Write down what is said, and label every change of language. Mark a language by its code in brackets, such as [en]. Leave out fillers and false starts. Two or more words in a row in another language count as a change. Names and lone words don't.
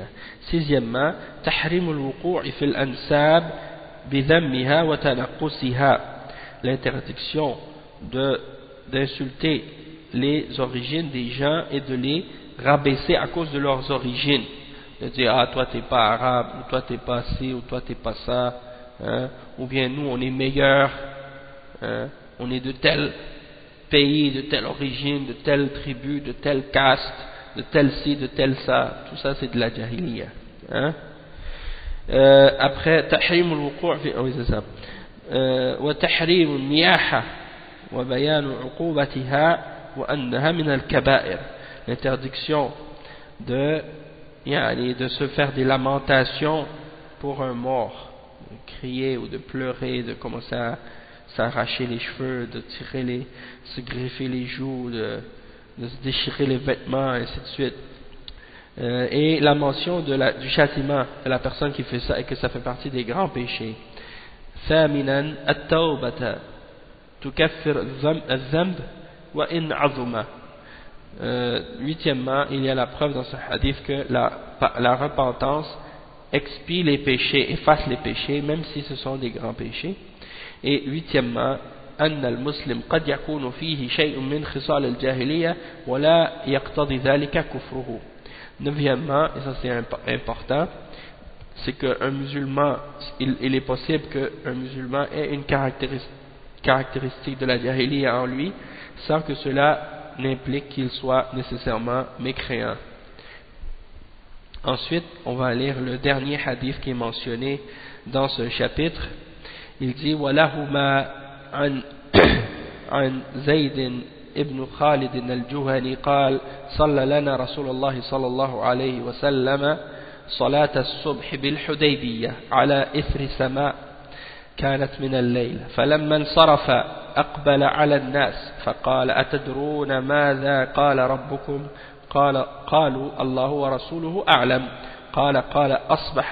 [ar] Sixièmement, تحريم الوقوع في الأنساب بذمها وتنقصها, [fr] l'interdiction d'insulter les origines des gens et de les rabaisser à cause de leurs origines, de dire ah toi t'es pas arabe, ou toi t'es pas ci, ou toi t'es pas ça, hein? Ou bien nous on est meilleurs, hein? On est de tel pays, de telle origine, de telle tribu, de telle caste, de tel ci, de tel ça. Tout ça c'est de la jahiliya, hein? [ar] Après تحريم الوقوع في وتحريم النياحة وبيان عقوبتها وأنها من الكبائر, [fr] l'interdiction de se faire des lamentations pour un mort, de crier ou de pleurer, de commencer à s'arracher les cheveux, de se greffer les joues, de se déchirer les vêtements, ainsi de suite. Et la mention du châtiment de la personne qui fait ça, et que ça fait partie des grands péchés. [ar] ثامنا التوبة تكفر الذنب وإن عظم. [fr] Huitièmement, il y a la preuve dans ce hadith que la repentance expie les péchés, efface les péchés, même si ce sont des grands péchés. Et huitièmement, [ar] أن المسلم قد يكون فيه شيء من خصال الجاهلية ولا يقتضي ذلك كفره. [fr] Neuvièmement, et ça c'est important, c'est qu'un musulman, il est possible qu'un musulman ait une caractéristique de la jahiliya en lui, sans que cela n'implique qu'il soit nécessairement mécréant. Ensuite, on va lire le dernier hadith qui est mentionné dans ce chapitre. Il dit [ar] وَلَهُمَا عن زيد ابن خالد الجهني قال صلى لنا رسول الله صلى الله عليه وسلم صلاة الصبح بالحديبية على إثر سماء كانت من الليل فلما انصرف أقبل على الناس فقال أتدرون ماذا قال ربكم قالوا الله ورسوله أعلم قال أصبح